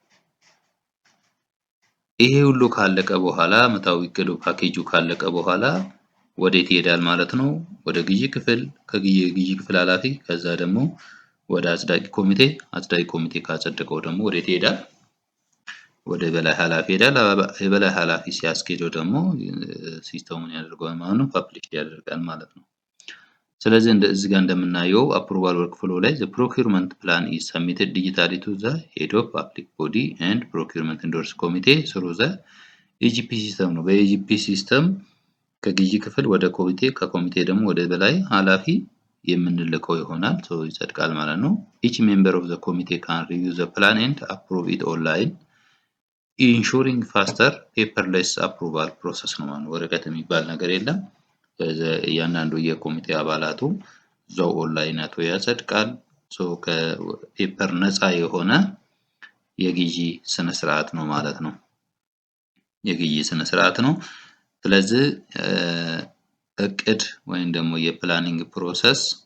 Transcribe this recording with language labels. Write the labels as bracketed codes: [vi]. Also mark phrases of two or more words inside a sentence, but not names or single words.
[am] ይሄ ሁሉ ካለቀ በኋላ መታው ይቀዱ ፓኬጁ ካለቀ በኋላ ወዴት ይሄዳል ማለት ነው ወደ ግዢ ክፍል ከግዢ ክፍል ኃላፊ ከዛ ደግሞ ወደ አጽዳቂ ኮሚቴ ካጸደቀው ደግሞ ወዴት ይሄዳል ወደ በላይ ኃላፊ ይሄዳል የበላይ ኃላፊ ሲያስኬደው ደግሞ ሲስተሙን ያደርጋል ማለት ነው ፐብሊሽ ያደርጋል ማለት ነው ስለዚህ እዚህ ጋር እንደምናየው [en] approval work flow ላይ the procurement plan is submitted digitally to the head of public body and procurement endorse committee through the EGP system [am] ነው በEGP ሲስተም ከግዢ ክፍል ወደ ኮሚቴ ከኮሚቴ ደግሞ ወደ በላይ ኃላፊ የምንልከው ይሆናል so ይጸድቃል ማለት ነው [en] each member of the committee can review the plan and approve it online ensuring faster paperless approval process [am] ነው ማለት ወረቀት የሚባል ነገር የለም ያንዳንዱ የኮሚቴ አባላቱ ዛው ኦንላይን አቶ ያጸድቃል ሶ ከፔፐር ነፃ የሆነ የግዢ ስነ ስርዓት ነው ማለት ነው የግዢ ስነ ስርዓት ነው ስለዚህ እቅድ ወይም ደግሞ [en] የplanning process